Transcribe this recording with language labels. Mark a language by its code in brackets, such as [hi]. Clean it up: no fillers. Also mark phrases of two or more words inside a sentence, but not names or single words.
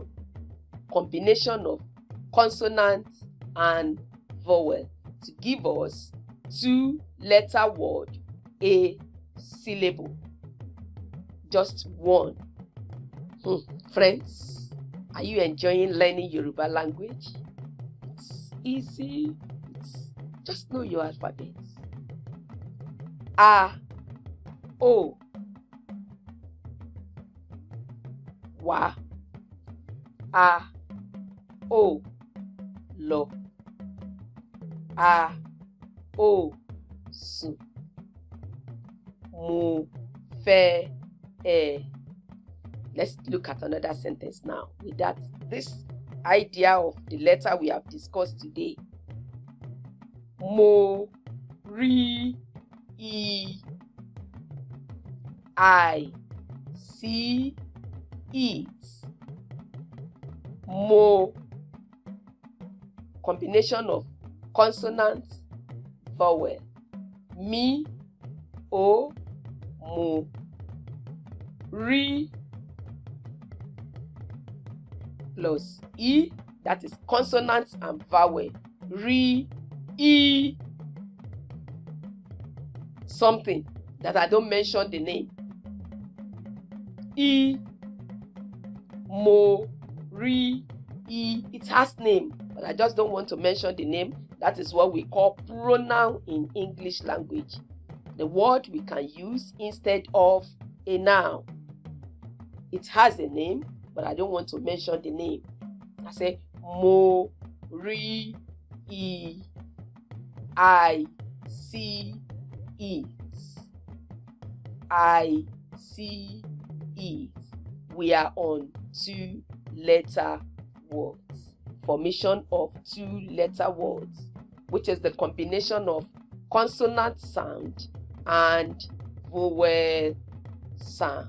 [en] Combination of consonant and vowel to give us 2-letter word, a syllable. Just one. Friends, are you enjoying learning Yoruba language? It's easy. Just know your alphabet. A, [yo] O, wa, a, o, lo, a, o, su, mu, fe, e. [en] Let's look at another sentence now with this idea of the letter we have discussed today. [yo] Mo, ri, [en] I see it. Mo. Combination of consonant, vowel. [yo] Mi, o, mo. [en] Ri plus e, that is consonant and vowel. [yo] Ri, e. [en] Something that I don't mention the name. [yo] E, mo, ri, e. [en] It has name, but I just don't want to mention the name. That is what we call pronoun in English language. The word we can use instead of a noun. It has a name, but I don't want to mention the name. I say [yo] mo, ri, e. [en] I see it. I see it. We are on 2-letter words. Formation of 2-letter words, which is the combination of consonant sound and vowel sound.